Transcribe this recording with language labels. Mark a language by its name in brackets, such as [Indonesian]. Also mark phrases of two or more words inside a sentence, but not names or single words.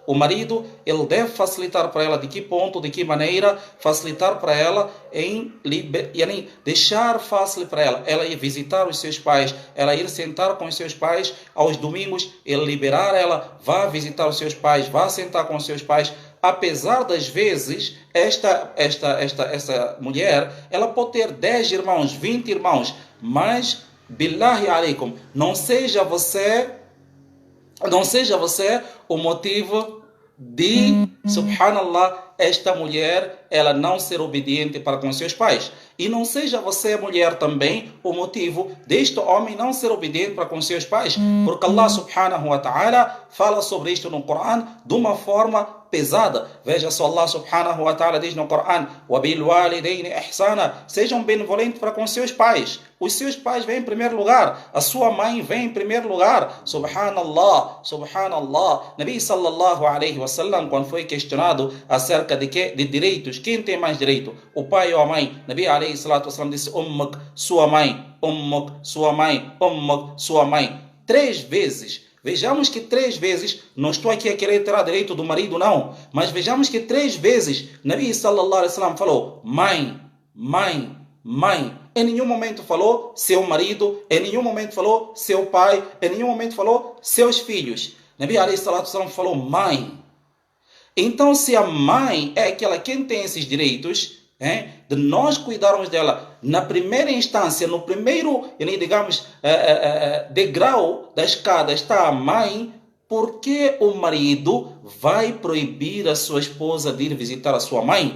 [Portuguese] O marido, ele deve facilitar para ela de que ponto, de que maneira, facilitar para ela em deixar fácil para ela ir visitar os seus pais, ela ir sentar com os seus pais aos domingos, ele liberar ela, vá visitar os seus pais, vá sentar com os seus pais. Apesar das vezes, esta mulher, ela pode ter 10 irmãos, 20 irmãos, mas, [Arabic] بالله عليكم, [Portuguese] não seja você o motivo de, subhanallah, esta mulher, ela não ser obediente para com seus pais. E não seja você, mulher, também o motivo deste homem não ser obediente para com seus pais. Porque [Arabic] الله سبحانه وتعالى [Portuguese] fala sobre isto no Coran de uma forma pesada. Veja só, [Arabic] الله سبحانه وتعالى [Portuguese] diz no Coran: [Arabic] وَبِالْوَالِدَيْنِ إِحْسَانًا, [Portuguese] sejam benevolentes para com seus pais. Os seus pais vêm em primeiro lugar, a sua mãe vem em primeiro lugar. [Arabic] سبحان الله، سبحان الله. نبي صلى الله عليه وسلم, [Portuguese] quando foi questionado acerca de direitos, quem tem mais direito, o pai ou a mãe, [Arabic] نبي عليه الصلاة والسلام [Portuguese] disse: ummuk, sua mãe, ummuk, sua mãe, ummuk, sua mãe. 3 vezes. Vejamos que 3 vezes, não estou aqui a querer tirar direito do marido, não, mas vejamos que 3 vezes [Arabic] نبي صلى الله عليه وسلم [Portuguese] falou mãe, mãe, mãe. Em nenhum momento falou seu marido, em nenhum momento falou seu pai, em nenhum momento falou seus filhos. [Arabic] نبي عليه الصلاة والسلام [Portuguese] falou mãe. Então, se a mãe é aquela quem tem esses direitos, de nós cuidarmos dela na primeira instância, no primeiro, digamos, degrau da escada está a mãe, por que o marido vai proibir a sua esposa de ir visitar a sua mãe?